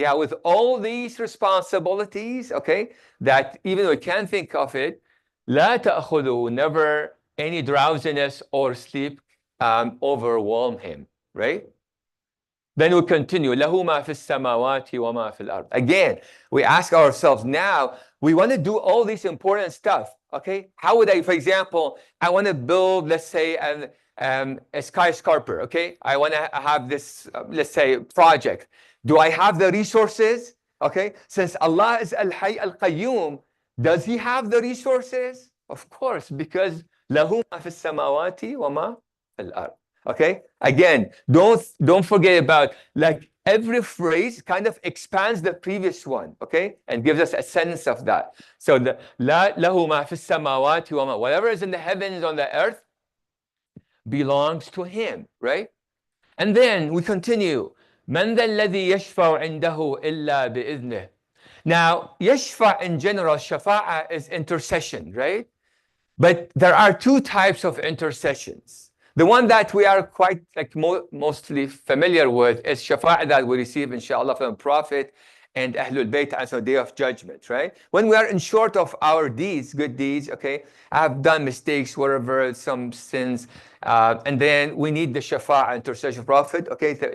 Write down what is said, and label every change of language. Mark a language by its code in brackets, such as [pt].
[en] Yeah, with all these responsibilities, okay, that even we can't think of it, لا تأخذه, never any drowsiness or sleep overwhelm him, right? Then we continue. [ar] له ما في السماوات وما في الأرض. [en] Again, we ask ourselves now, we want to do all this important stuff, okay? How would I, for example, I want to build, let's say, a skyscraper, okay? I want to have this, let's say, project. Do I have the resources? Okay, since Allah is Al-Hayy Al-Qayyum, does He have the resources? Of course, because lahu ma fi samawati wa ma fil ard. Okay, again, don't forget about, like, every phrase kind of expands the previous one, okay, and gives us a sense of that. So the lahu ma fi samawati wa ma, whatever is in the heavens, on the earth, belongs to Him, right? And then we continue. [ar] من ذا الذي يشفع عنده إلا بإذنه. [en] Now, yashfa in general, shafa'a is intercession, right? But there are two types of intercessions. The one that we are quite mostly familiar with is shafa'a that we receive, inshallah, from the Prophet and Ahlul Bayt as a day of judgment, right? When we are in short of our deeds, good deeds, okay, I have done mistakes, whatever, some sins, and then we need the shafa'a, intercession of Prophet, okay?